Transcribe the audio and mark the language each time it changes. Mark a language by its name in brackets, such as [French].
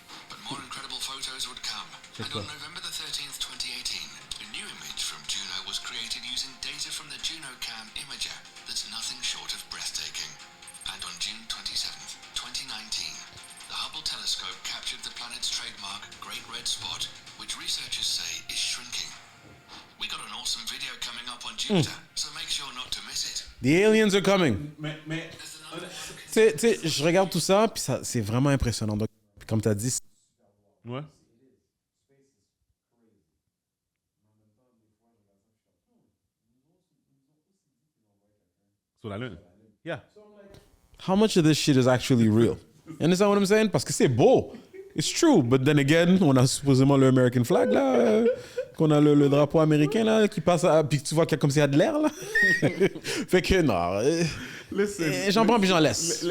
[English] But more incredible photos would come. And on November the 13th, 2018, a new image from Juno was created using data from the JunoCam imager that's nothing short of breathtaking. And on June 27th, 2019, the Hubble telescope captured the planet's trademark Great Red Spot, which researchers say is shrinking. We got an awesome video coming up on Jupiter, so make sure not to miss it. The aliens are coming. [French] Mais Tu sais, je regarde tout ça, puis ça, c'est vraiment impressionnant. Donc, comme tu as dit, ouais. Sur la lune. [English] Yeah. how much of this shit is actually real? You understand what I'm saying? [French] Parce que c'est beau. [English] It's true. But then again, [French] on a supposément le American flag, là. Qu'on a le drapeau américain, là, qui passe à... Puis tu vois qu'il y a comme s'il y a de l'air, là. Fait que, non. [English] Listen, [French] J'en prends puis j'en laisse.